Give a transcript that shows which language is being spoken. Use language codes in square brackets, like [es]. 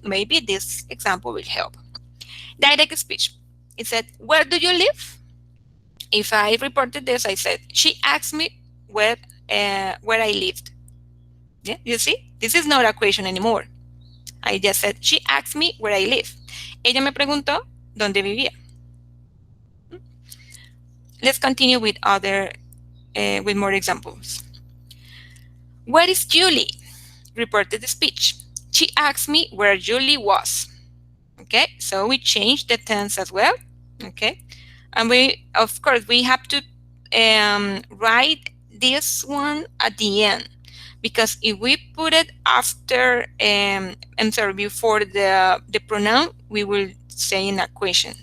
[en] Maybe this example will help. Direct speech. It said, where do you live? If I reported this, I said, she asked me where I lived. Yeah, you see? This is not a question anymore. I just said, she asked me where I live. [es] Ella me preguntó dónde vivía. [en] Let's continue with with more examples. Where is Julie? Reported the speech. She asked me where Julie was. Okay, so we changed the tense as well. Okay, and of course we have to write this one at the end, because if we put it after before the pronoun, we will say in a question.